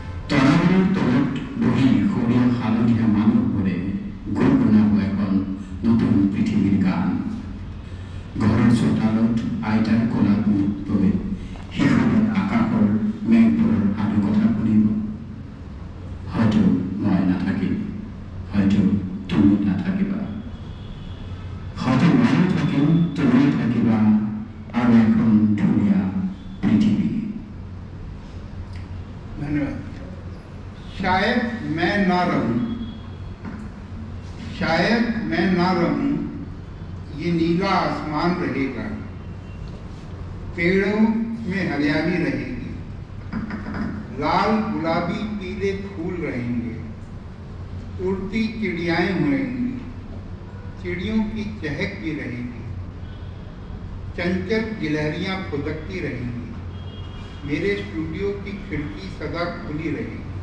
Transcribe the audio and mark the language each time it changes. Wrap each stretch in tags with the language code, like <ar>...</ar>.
<as>তৰাবোৰৰ তলত বহি সৰিয়া হালধীয়া মানুহবোৰে গুণগুণাব এখন নতুন পৃথিৱীৰ গান। ঘৰৰ চোতালত আইতাৰ কলা মুক্তই শিশুৰে আকাশৰ মেঘবোৰৰ সাধু কথা শুনিব। হয়তো মই নাথাকিম, হয়তো তুমি নাথাকিবা, হয়তো ময়ো থাকিম, তুমি থাকিবা, আৰু এখন ধুনীয়া পৃথিৱী।</as> <hi>धन्यवाद। शायद मैं ना रहूं, शायद मैं ना रहूं, ये नीला आसमान रहेगा, पेड़ों में हरियाली रहेगी, लाल गुलाबी पीले फूल रहेंगे, उड़ती चिड़ियाएं उड़ेंगी, चिड़ियों की चहक भी रहेगी, चंचल गिलहरियां फुदकती रहेंगी, मेरे स्टूडियो की खिड़की सदा खुली रहेगी,</hi>